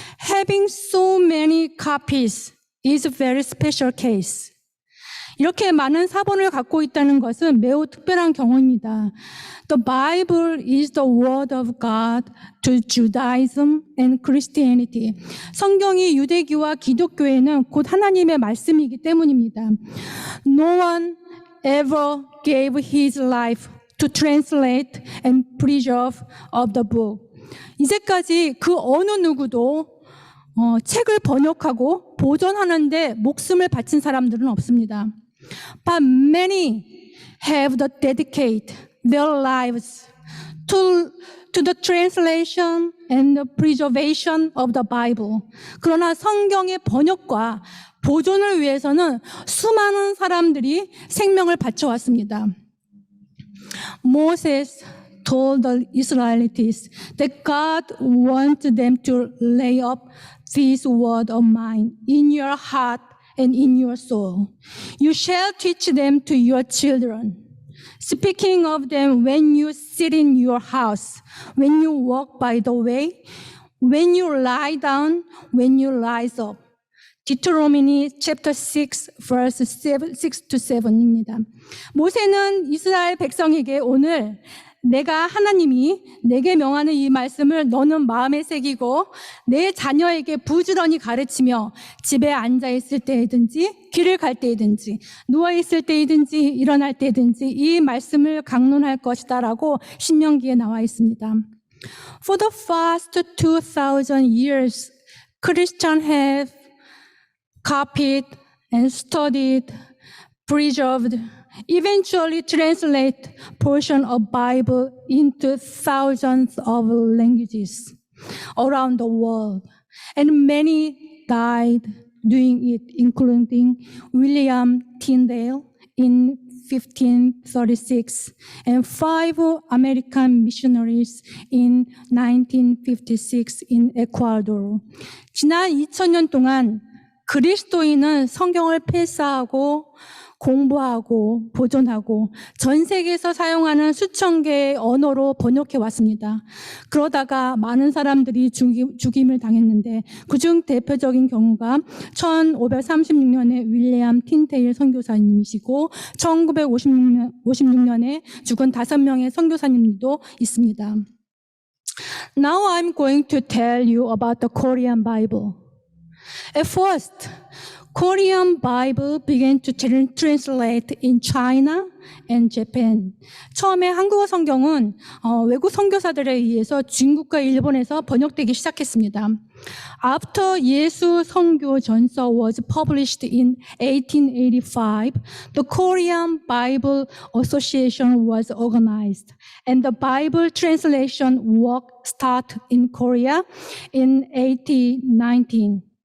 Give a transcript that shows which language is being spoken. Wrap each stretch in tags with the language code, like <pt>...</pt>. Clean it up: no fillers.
<en>Having so many copies is a very special case.</en> <ko>이렇게 많은 사본을 갖고 있다는 것은 매우 특별한 경우입니다.</ko> <en>The Bible is the word of God to Judaism and Christianity.</en> <ko>성경이 유대교와 기독교에는 곧 하나님의 말씀이기 때문입니다.</ko> <en>No one ever gave his life to translate and preserve of the book.</en> <ko>이제까지 그 어느 누구도 책을 번역하고 보존하는데 목숨을 바친 사람들은 없습니다.</ko> <en>But many have dedicated their lives to the translation and the preservation of the Bible.</en> <ko>그러나 성경의 번역과 보존을 위해서는 수많은 사람들이 생명을 바쳐왔습니다.</ko> <en>Moses told the Israelites that God wants them to lay up this word of mine in your heart and in your soul. You shall teach them to your children, speaking of them when you sit in your house, when you walk by the way, when you lie down, when you rise up. Deuteronomy chapter 6 verse 6 to 7</en> <ko>입니다. 모세는 이스라엘 백성에게 오늘 내가 하나님이 내게 명하는 이 말씀을 너는 마음에 새기고 내 자녀에게 부지런히 가르치며 집에 앉아 있을 때이든지 길을 갈 때이든지 누워 있을 때이든지 일어날 때이든지 이 말씀을 강론할 것이다라고 신명기에 나와 있습니다.</ko> <en>For the past 2,000 years, Christians have copied and studied, preserved, eventually translate portion of Bible into thousands of languages around the world. And many died doing it, including William Tyndale in 1536 and 5 American missionaries in 1956 in Ecuador.</en> <ko>지난 2000년 동안 그리스도인은 성경을 필사하고 공부하고 보존하고 전 세계에서 사용하는 수천 개의 언어로 번역해 왔습니다. 그러다가 많은 사람들이 죽임을 당했는데 그중 대표적인 경우가 1536년에 윌리엄 틴테일 선교사님이시고 1956년에 죽은 5명의 선교사님도 있습니다.</ko> <en>Now I'm going to tell you about the Korean Bible. At first, Korean Bible began to translate in China and Japan.</en> <ko>처음에 한국어 성경은 외국 선교사들에 의해서 중국과 일본에서 번역되기 시작했습니다.</ko> <en>After 예수 선교 전서 was published in 1885, the Korean Bible Association was organized, and the Bible translation work started in Korea in 1819.</en>